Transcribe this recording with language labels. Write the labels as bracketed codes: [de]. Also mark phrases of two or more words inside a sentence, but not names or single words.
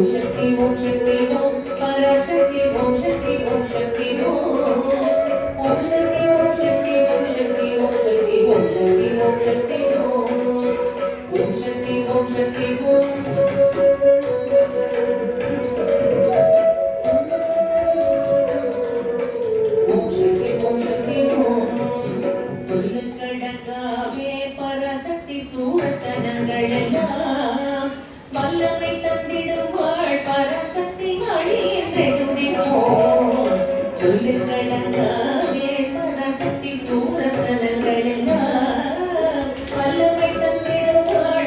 [sa] शक्ति ओम पराशक्ति ओम शक्ति ओम शक्ति ओम शक्ति ओम शक्ति ओम शक्ति ओम शक्ति ओम शक्ति ओम शक्ति ओम शक्ति ओम शक्ति ओम शक्ति ओम शक्ति ओम [ta] சொல்லக்கடங்காவே பராசக்தி சூழத்தனங்களெல்லாம் வல்லமை தந்திடுவாள் பராசக்தி வழி என்றே துதிப்போம் சொல்லக்கடங்காவே பராசக்தி சூழத்தனங்களெல்லாம் வல்லமை தந்திடுவாள்